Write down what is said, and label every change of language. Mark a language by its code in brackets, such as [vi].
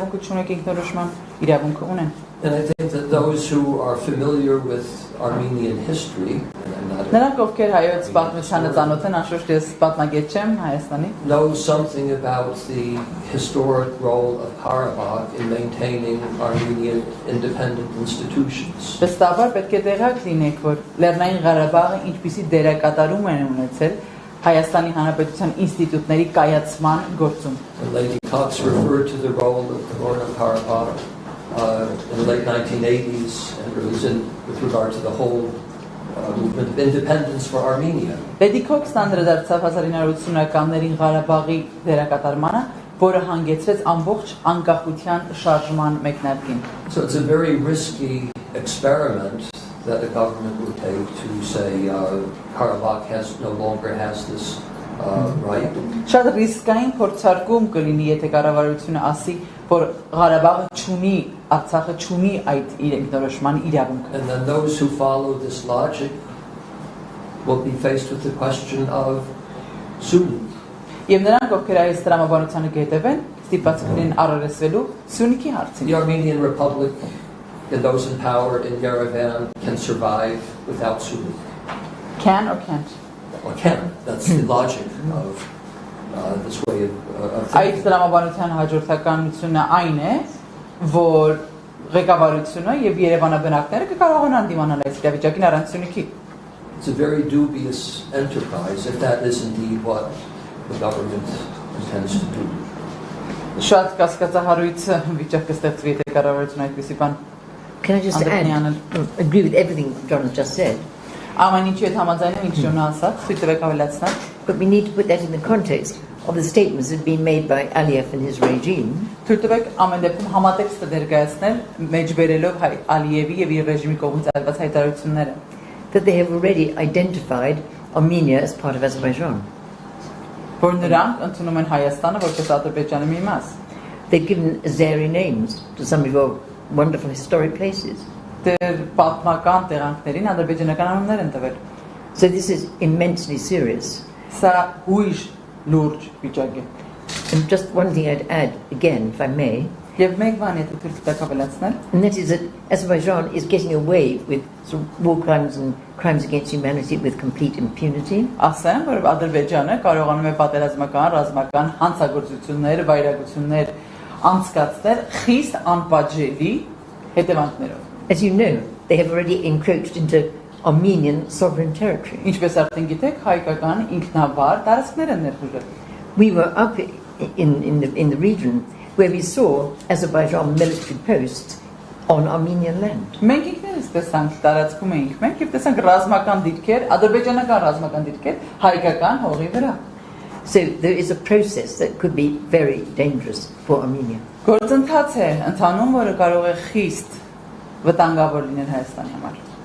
[en] And I think that those who are familiar with Armenian history know something about the historic role of Karabakh in maintaining Armenian independent institutions. [hy] Հայաստանի Հանրապետության ինստիտուտների կայացման գործում. [en] Lady Cox referred to the role of Karabakh in the late 1980s, and it was with regard to the whole movement of independence for Armenia. [hy] Lady Cox-ն անդրադարձավ 1980-ականներին Ղարաբաղի դերակատարմանը, որը հանգեցրեց ամբողջ անկախության շարժման մեկնարկին. [en] So it's a very risky experiment that the government would take to say Karabakh no longer has this right. [hy] Շատ ռիսկային փորձարկում կլինի, եթե կառավարությունը ասի, որ Ղարաբաղը չունի, Արցախը չունի այդ իր ինքնորոշման իրավունքը. [en] And then those who follow this logic will be faced with the question of Sunni. [hy] Եվ նրանք, ովքեր այս տրամաբանությանը կհետևեն, ստիպված կլինեն առերեսվելու Սյունիքի հարցին. [en] The Armenian Republic and those in power in Yerevan can survive without Sunni. Can or can't? Well, can. That's the logic of this way of thinking. [hy] Այդ տրամաբանության հաջորդականությունը այն է, որ ղեկավարությունը եւ Երևանաբնակները կկարողանան դիմանալ այս իրավիճակին առանց Սյունիքի. [en] It's a very dubious enterprise if that is indeed what the government intends to do. [hy] Շատ կասկածահարույց վիճակ կստեղծվի, եթե կառավարությունը այդպիսի բան. [en] Can I just add, agree with everything John has just said. [hy] Ամեն ինչի հետ համաձայնում ենք John-ը ասած, ցույցեք ավելացնել. [en] But we need to put that in the context of the statements that have been made by Aliyev and his regime. [hy] Ցույցեք ամեն դեպքում համատեքստը ներկայացնել, մեջբերելով Ալիևի եւ իր ռեժիմի կողմից արված հայտարարությունները. [en] That they have already identified Armenia as part of Azerbaijan. [hy] Որ նրանք ընդունում են Հայաստանը որպես Ադրբեջանի մի մաս. [en] They've given Azeri names to some of your wonderful historic places. [hy] Պատմական տեղանքներին ադրբեջանական անուններ են տվել. [en] So this is immensely serious. [hy] Սա ուրիշ լուրջ վիճակ է. [en] And just one thing I'd add again, if I may, [hy] Եվ մեկ բան եթե թույլ տաք ավելացնել, [en] and that is that Azerbaijan is getting away with sort of war crimes and crimes against humanity with complete impunity. [hy] ասեմ, որ Ադրբեջանը կարողանում է պատերազմական, ռազմական հանցագործություններ, վայրագություններ անցկացնել խիստ անպատժելի հետևանքներով։ [en] As you know, they have already encroached into Armenian sovereign territory. [hy] Ինչպես արդեն գիտեք, հայկական ինքնավար տարածքներ են ներխուժել։ [en] We were up in the region where we saw Azerbaijan military posts on Armenian land. [hy] Մենք ինքներս տեսանք տարածքում էինք մենք եւ տեսանք ռազմական դիրքեր, ադրբեջանական ռազմական դիրքեր հայկական հողի վրա։ [en] So there is a process that could be very dangerous for Armenia. [hy] Գործընթաց է ընթանում, որը կարող է խիստ վտանգավոր լինել Հայաստանի համար։